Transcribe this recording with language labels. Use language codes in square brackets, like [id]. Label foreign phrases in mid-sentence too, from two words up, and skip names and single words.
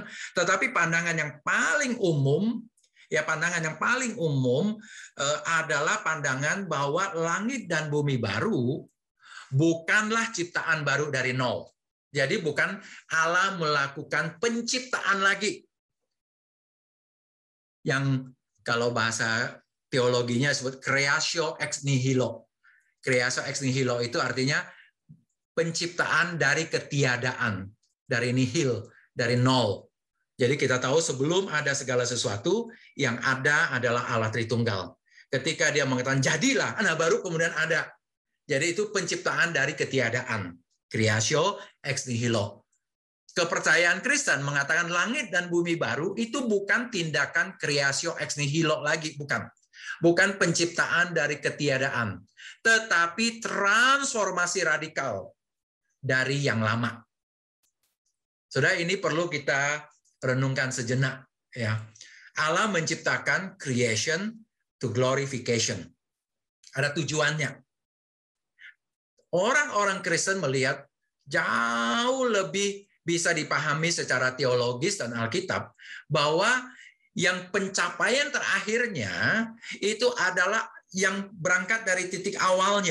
[id] Tetapi pandangan yang paling umum, adalah pandangan bahwa langit dan bumi baru bukanlah ciptaan baru dari nol. Jadi bukan Allah melakukan penciptaan lagi. Yang kalau bahasa teologinya disebut [la] creatio ex nihilo. Creatio ex nihilo [id] itu artinya penciptaan dari ketiadaan, dari nihil, dari nol. Jadi kita tahu sebelum ada segala sesuatu, yang ada adalah Allah Tritunggal. Ketika Dia mengatakan jadilah, nah baru kemudian ada. Jadi itu penciptaan dari ketiadaan. [la] Creatio ex nihilo. [id] Kepercayaan Kristen mengatakan langit dan bumi baru itu bukan tindakan [la] creatio ex nihilo [id] lagi, bukan. Bukan penciptaan dari ketiadaan, tetapi transformasi radikal dari yang lama. Saudara, ini perlu kita renungkan sejenak, ya. Allah menciptakan [en] creation to glorification. [id] Ada tujuannya. Orang-orang Kristen melihat jauh lebih bisa dipahami secara teologis dan Alkitab bahwa yang pencapaian terakhirnya itu adalah yang berangkat dari titik awalnya.